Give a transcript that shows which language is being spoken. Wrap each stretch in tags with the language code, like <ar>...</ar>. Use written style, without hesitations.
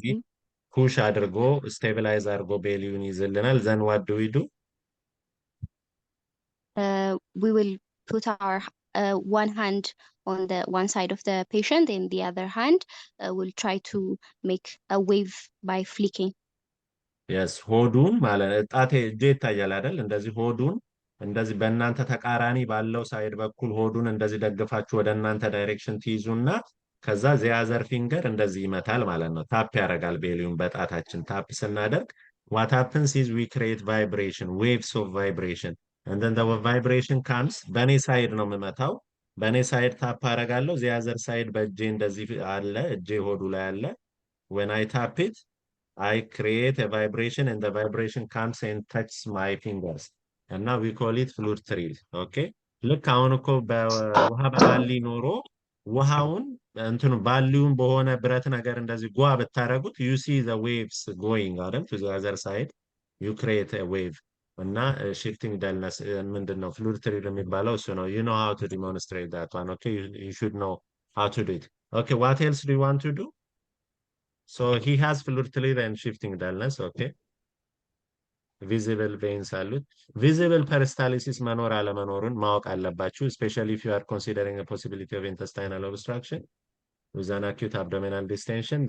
<en>then push አድርጎ stabilize አድርጎ</en> <am>ቤሊውን ይዝልናል።</am> <en>Then what do we do? We will put our one hand on the one side of the patient, and the other hand will try to make a wave by flicking.</en> <am>Yes, ሆዱን ማለት ጣቴ እጄ ይታያል አይደል? እንደዚህ ሆዱን እንደዚህ በእናንተ ተቃራኒ ባለው ሳይድ በኩል ሆዱን እንደዚህ ደግፋችሁ ወደ እናንተ ዳይሬክሽን ትይዙና ከዛ</am> <en>ዘያዘር ፊንገር</en> <am>እንደዚህ ይመታል ማለት ነው። ታፕ ያደርጋል ቤሊውን በጣታችን ታፕ ስናደርግ</am> <en>what happens is we create vibration, waves of vibration. And then the vibration comes</en> <am>በኔ ሳይድ ነው የምመታው። በኔ ሳይድ ታፕ አደርጋለሁ። ዘያዘር ሳይድ በእጄ እንደዚህ አለ፣ እጄ ሆዱ ላይ አለ።</am> <en>when I tap it I create a vibration and the vibration comes and touches my fingers. And now we call it fluid thrill. Okay?</en> <am>ልክ አሁን እኮ በውሃ በባሊ ኖሮ ውሃውን እንትኑ ባሊውን በሆነ ብረት ነገር እንደዚህ ጓ ብታረጉት</am> <en>you see the waves going</en> <am>አይደል?</am> <en>to the other side you create a wave. እና shifting dullness ምንድነው fluid thrill የሚባለው እሱ ነው። You know how to demonstrate that one. Okay? You should know how to do it. Okay, what else do you want to do? So he has fluid thrill and shifting dullness, okay? Visible veins አሉት። Visible peristalsis</en> <am>መኖር አለመኖሩን ማወቅ አለባችሁ,</am> <en>especially if you are considering a possibility of intestinal obstruction with an acute abdominal distension.</en>